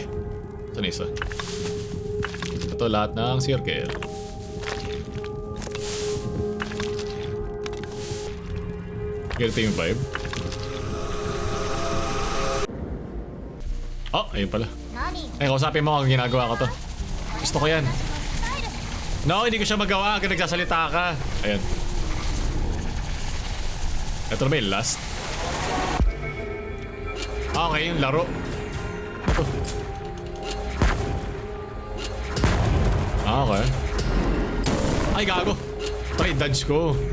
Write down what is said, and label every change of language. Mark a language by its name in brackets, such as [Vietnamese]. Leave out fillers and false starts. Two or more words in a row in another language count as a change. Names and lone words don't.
[Filipino] Saan isa? Ito lahat ng circle. Ganito yung vibe. Oh, ayun pala. [Japanese] 何 [Filipino] Ay, kausapin mo kung ginagawa ko to. Gusto ko yan. [Japanese] 私のスタイル [Filipino] No, hindi ko siya magawa hanggang nagsasalita ka. Ayan. Ito na ba yung last? Okay, yung laro. Ito. Okay. Ay, gago. [English] Try dodge [Filipino] ko.